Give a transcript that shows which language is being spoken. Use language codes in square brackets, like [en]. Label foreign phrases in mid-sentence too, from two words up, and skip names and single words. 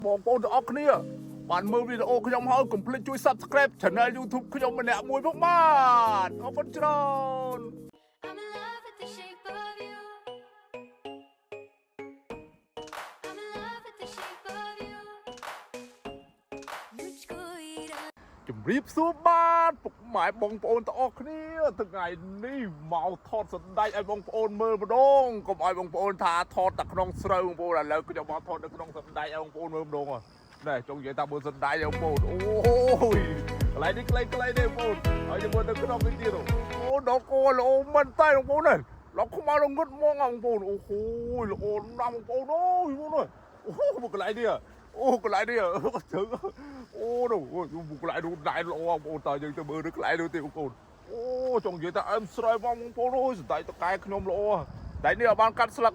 [km] បងប្អូនទាំងអស់គ្នាបានមើលវីដេអូខ្ញុំហើយកុំភ្លេចជួយ [en] Subscribe Channel [km] YouTube ខ្ញុំម្នាក់មួយផងបាទអរគុណច្រើន [en] I'm in love with the shape of you. I'm in love with the shape of you. [hi] मुझको इरा [km] ជំរាបសួរបាទពុកម៉ែបងប្អូនទាំងអស់គ្នាថ្ងៃនេះមកថតសណ្ដែកឲ្យបងប្អូនមើលម្ដងកុំឲ្យបងប្អូនថាថតតែក្នុងស្រូវ បងប្អូនឥឡូវខ្ញុំមកថតនៅក្នុងសណ្ដែកឲ្យបងប្អូនមើលម្ដងណែចង់និយាយថាមើលសណ្ដែកឲ្យបងប្អូនអូយកន្លែងនេះខ្លីៗទេបងប្អូនហើយយើងមើលទៅក្នុងនេះទៀតអូដល់គោល្អមែនតើបងប្អូនណាលោកខ្មៅងឹតមកបងប្អូនអូល្អណាស់បងប្អូនអូយបងប្អូនអូកន្លែងនេះអូកន្លែងនេះជើងអូនោះកន្លែងនោះដែរល្អបងប្អូនតើយើងទៅមើលនៅកន្លែងនោះទេបងប្អូនអូចង់និយាយថាអឹមស្រ័យបងប្អូនអូយសណ្ដែកតកែខ្ញុំល្អតែនេះអត់បានកាត់ស្លឹក